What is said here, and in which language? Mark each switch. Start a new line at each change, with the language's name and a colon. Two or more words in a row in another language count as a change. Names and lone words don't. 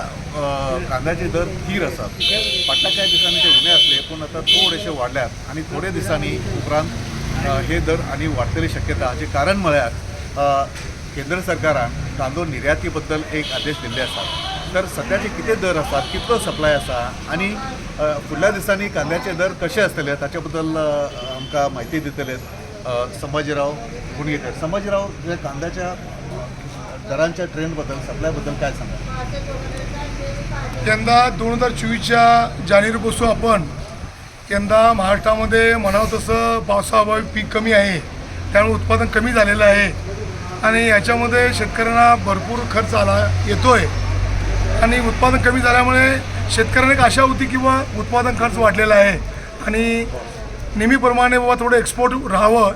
Konkani: कांद्याचे दर स्थिर आसात फाटल्या कांय दिसांनी ते उणे आसले पूण आतां थोडेशे वाडल्यात आनी थोडे दिसांनी उपरांत हे दर आनी वाडटली शक्यता हाचें कारण म्हळ्यार केंद्र सरकारान कांदो निर्याती बद्दल एक आदेश दिल्ले आसात तर सध्याचे किती दर आसात कितलो सप्लाय आसा आनी फुडल्या दिसांनी कांद्याचे दर कशे आसतले ताचे बद्दल आमकां म्हायती दितले संभाजीराव गुणगेकर.
Marathi: संभाजीराव जे कांद्याच्या दरांच्या ट्रेंड बद्दल सप्लाय बद्दल काय सांगा. यंदा 2024च्या जानेवारीपासून आपण यंदा महाराष्ट्रामध्ये म्हणावं तसं पावसाअभावी पीक कमी आहे त्यामुळे उत्पादन कमी झालेलं आहे आणि याच्यामध्ये शेतकऱ्यांना भरपूर खर्च येतोय आणि उत्पादन कमी झाल्यामुळे शेतकऱ्यांना एक आशा होती किंवा उत्पादन खर्च वाढलेला आहे आणि नेहमीप्रमाणे बाबा थोडं एक्सपोर्ट राहावं.